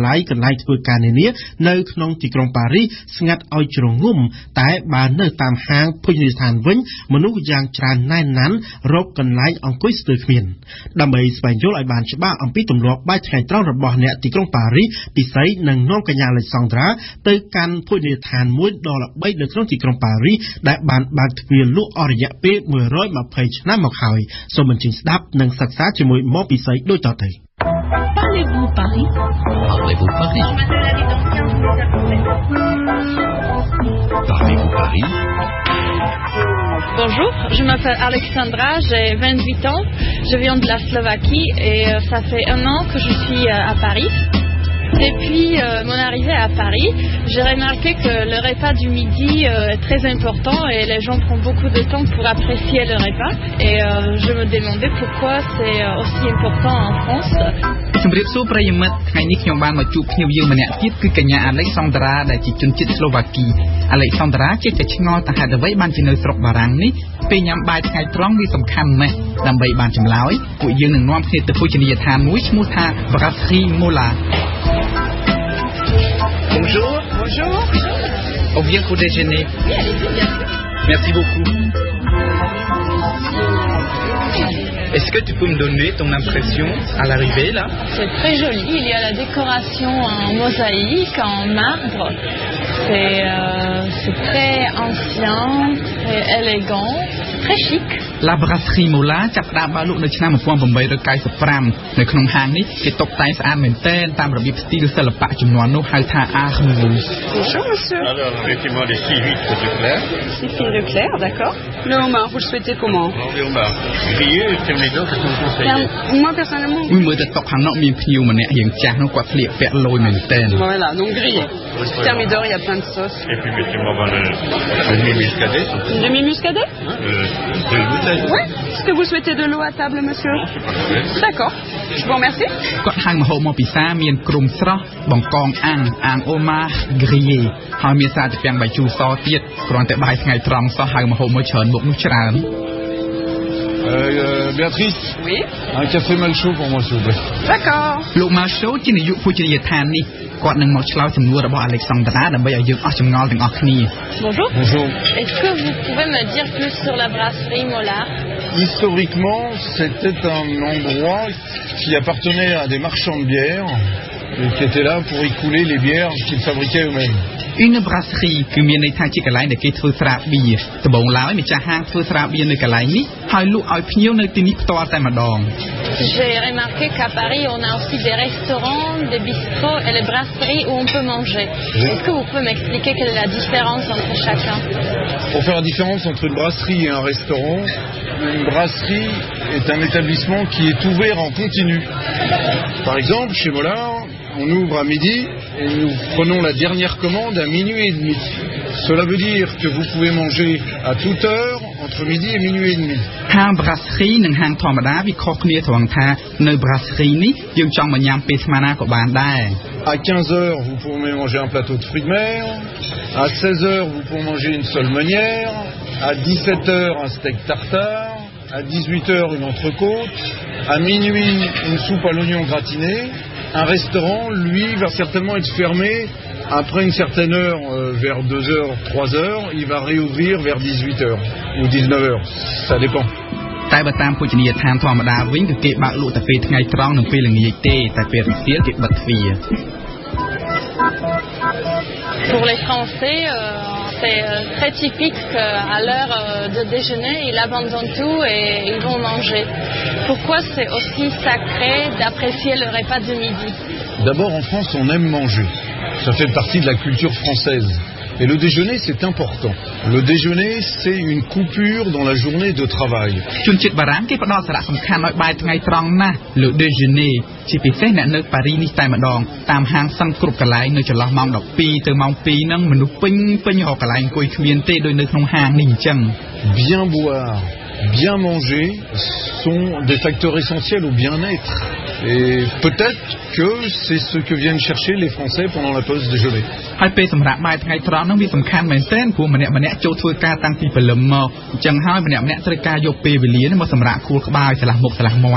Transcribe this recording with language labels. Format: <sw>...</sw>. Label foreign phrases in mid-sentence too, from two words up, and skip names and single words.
<km>ល័យកន្លែងធ្វើការនានានៅក្នុងទីក្រុងប៉ារីសស្ងាត់ឲ្យជ្រងំតែបើនៅតាមហាងភោជនីយដ្ឋានវិញមនុស្សយ៉ាងច្រើនណែនណាន់រកកន្លែងអង្គុយស្ទើរគ្មានដើម្បីស្វែងយល់ឲ្យបានច្បាស់អំពីទម្លាប់បាយថ្ងៃត្រង់របស់អ្នកទីក្រុងប៉ារីសពិសេសនឹងនាំកញ្ញា Alexandra ទៅកាន់ភោជនីយដ្ឋានមួយដ៏ល្បីនៅក្នុងទីក្រុងប៉ារីសដែលបានបើកទ្វារលក់អស់រយៈពេល120ឆ្នាំមកហើយសូមអញ្ជើញស្ដាប់និងសិក្សាជាមួយមកពិសេសដូចតទៅ</km> <fr>Parlez-vous Paris? Parlez-vous Paris? Parlez-vous Paris? Bonjour, je m'appelle Alexandra, j'ai 28 ans, je viens de la Slovaquie et ça fait 1 an que je suis à Paris. Depuis mon arrivée à Paris, j'ai remarqué que le repas du midi est très important et les gens prennent beaucoup de temps pour apprécier le repas. Et je me demandais pourquoi c'est aussi important en France.</fr> <km>ជំរាបសួរប្រិយមិត្តថ្ងៃនេះខ្ញុំបានមកជួបភ្ញៀវយើងម្នាក់ទៀតគឺកញ្ញា Alexandra ដែលជាជនជាតិស្លូវ៉ាគី Alexandra ជាឆ្ងល់ថាហេតុអ្វីបានជានៅស្រុកបារាំងនេះពេលញ៉ាំបាយថ្ងៃត្រង់វាសំខាន់ណាស់ដើម្បីបានចម្លើយពួកយើងនឹងនាំគ្នាទៅភោជនីយដ្ឋានមួយឈ្មោះថា Brasserie Mola.</km> <fr>Bonjour. Bonjour. On vient pour déjeuner. Merci beaucoup. Est-ce que tu peux me donner ton impression à l'arrivée là? C'est très joli. Il y a la décoration en mosaïque, en marbre. C'est très ancien, très élégant, très chic.</fr> <km>La brasserie Mola ចាប់ផ្ដើមបើកលក់នៅឆ្នាំ 1895 នៅក្នុងហាងនេះគេតុបតែងស្អាតមែនទែនតាមរបៀបស្ទីលសិល្បៈជំនាន់នោះហៅថា</km> <fr>Art Nouveau. Bonjour monsieur. Alors mettez-moi les 6 huîtres de clair. 6 fils de clair, d'accord. Le homard, vous le souhaitez comment? Le homard. Grillé ou thermidor, qu'est-ce que vous conseillez? Moi personnellement. Oui, moi de top</fr> <km>ខាងនោះមានភ្ញៀវម្នាក់រៀងចាស់នោះគាត់ស្លៀកពាក់លយមែនទែន</km> <fr>Voilà, donc grillé. Thermidor, il y a plein de sauces. Et puis mettez-moi le demi-muscadet. Une demi-muscadet? De bouteille. Oui. Est-ce que vous souhaitez de l'eau à table, monsieur? D'accord. Je vous remercie.</fr> <km>គាត់ហៅម្ហូបមកពិសាមានគ្រុំស្រស់បង្កងអាំងអូម៉ា grillé ហើយមានសារទៅពាំងបាយជូរសទៀតគ្រាន់តែបាយថ្ងៃត្រង់សោះហៅម្ហូបមកច្រើនមុខនោះច្រើន</km> <fr>Béatrice. Oui. Un café mal chaud pour moi s'il vous plaît. D'accord.</fr> <km>លោក Marshall ជានាយកភោជនីយដ្ឋាននេះគាត់នឹងមកឆ្លើយសំណួររបស់ Alexandra ដើម្បីឲ្យយើងអស់ចម្ងល់ទាំងអស់គ្នា</km> <fr>Bonjour. Bonjour. Est-ce que vous pouvez me dire plus sur la brasserie Mola? Historiquement, c'était un endroit qui appartenait à des marchands de bière et qui étaient là pour y couler les bières qu'ils fabriquaient eux-mêmes. Une brasserie</fr> <km>គឺមានន័យថាជាកន្លែងដែលគេធ្វើស្រាបៀរដំបូងឡើយម្ចាស់ហាងធ្វើស្រាបៀរនៅកន្លែងនេះហើយលក់ឲ្យភ្ញៀវនៅទីនេះផ្ទាល់តែម្ដង</km> <fr>J'ai remarqué qu'à Paris on a aussi des restaurants, des bistrots et les brasseries où on peut manger. Est-ce que vous pouvez m'expliquer quelle est la différence entre chacun? Pour faire la différence entre une brasserie et un restaurant, une brasserie est un établissement qui est ouvert en continu. Par exemple, chez Mollard, on ouvre à midi et nous prenons la dernière commande à minuit et demi. Cela veut dire que vous pouvez manger à toute heure entre midi et minuit et demi.</fr> <km>ហាង brasserie និងហាងធម្មតាវាខុសគ្នាត្រង់ថានៅ brasserie នេះយើងចង់មកញ៉ាំពេលស្មានណាក៏បានដែរ</km> <fr>À 15h, vous pouvez manger un plateau de fruits de mer. À 16h, vous pouvez manger une seule meunière. À 17h, un steak tartare. À 18h, une entrecôte. À minuit, une soupe à l'oignon gratiné. Un restaurant, lui, va certainement être fermé après une certaine heure, vers 2h, 3h. Il va réouvrir vers 18h ou 19h. Ça dépend.</fr> <km>តែបើតាមភោជនីយដ្ឋានធម្មតាវិញគឺគេបើកលក់តែពេលថ្ងៃត្រង់និងពេលល្ងាចទេតែពេលរសៀលគេបិទទ្វារ</km> <fr>Pour les Français, c'est très typique qu'à l'heure de déjeuner, ils abandonnent tout et ils vont manger. Pourquoi c'est aussi sacré d'apprécier le repas de midi? D'abord, en France, on aime manger. Ça fait partie de la culture française. Et le déjeuner, c'est important. Le déjeuner, c'est une coupure dans la journée de travail.</fr> <km>ជនជាតិបារាំងគេផ្ដល់សារៈសំខាន់ឲ្យបាយថ្ងៃត្រង់ណាស់</km> <fr>Le déjeuner</fr> <km>ជាពិសេសអ្នកនៅប៉ារីនេះតែម្ដងតាមហាងសឹងគ្រប់កន្លែងនៅចន្លោះម៉ោង 12 ទៅម៉ោង 2 ហ្នឹងមនុស្សពេញរកកន្លែងអង្គុយគ្មានទេដូចនៅក្នុងហាងនេះអញ្ចឹង</km> <fr>Bien boire, bien manger sont des facteurs essentiels au bien-être. Et peut-être que c'est ce que viennent chercher les Français pendant la pause déjeuner.</fr> <km>ហើយពេលសម្រាប់បាយថ្ងៃត្រង់ហ្នឹងវាសំខាន់មែនទែនព្រោះម្នាក់ចូលធ្វើការតាំងពីព្រលឹមមកអញ្ចឹងហើយម្នាក់ត្រូវការយកពេលវេលានេះមកសម្រាប់ខួរក្បាលឆ្លាស់មុខឆ្លាស់មាត់</km>